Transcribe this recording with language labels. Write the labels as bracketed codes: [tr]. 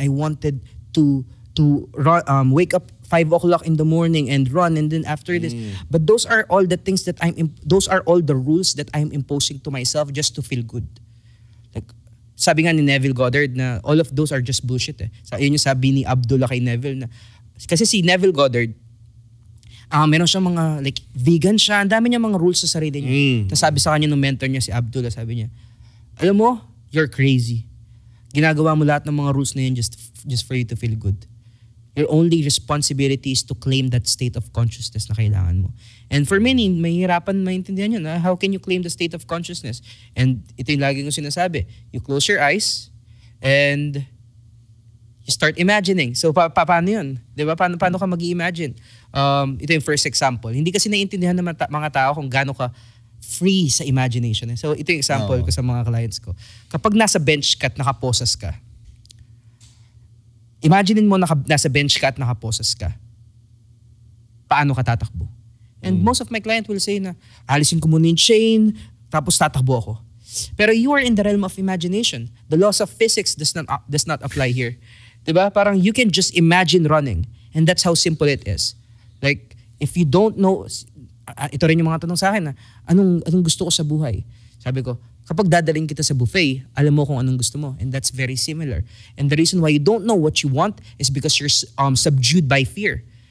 [en] I wanted to run, wake up 5 o'clock in the morning and run, and then after this. But those are all the things that those are all the rules that I'm imposing to myself just to feel good. Like, [tl] sabi nga ni Neville Goddard na [en] all of those are just bullshit eh. [tl] Yun yung sabi ni Abdullah kay Neville na, kasi si Neville Goddard, meron siyang mga, like, vegan siya. Ang dami niya mga rules sa sarili niya. Tapos sabi sa kanya nung mentor niya, si Abdullah, sabi niya, alam mo, [en] you're crazy. [tl] Ginagawa mo lahat ng mga rules na yun [en] just for you to feel good. Your only responsibility is to claim that state of consciousness [tl] na kailangan mo. [en] And for many, [tl] mahihirapan maintindihan yun. [en] How can you claim the state of consciousness? And ito yung lagi kong sinasabi. You close your eyes and you start imagining. [tl] So, paano yun? Diba? Paano ka mag-i-imagine? Ito yung first example. Hindi kasi naiintindihan ng mga tao kung gaano ka free sa imagination. So, ito yung example ko sa mga clients ko. Kapag nasa bench ka at nakaposas ka, imaginein mo nasa bench ka at nakaposas ka, paano ka tatakbo? [en] And most of my client will say [tl] na, alisin ko muna yung chain, tapos tatakbo ako. [en] Pero you are in the realm of imagination. The laws of physics does not apply here. Diba? Parang you can just imagine running. And that's how simple it is. Like, if you don't know, [tl] ito rin yung mga tanong sa akin na, anong gusto ko sa buhay? Sabi ko, kapag dadaling kita sa buffet, alam mo kung anong gusto mo. [en] And that's very similar. And the reason why you don't know what you want is because you're subdued by fear.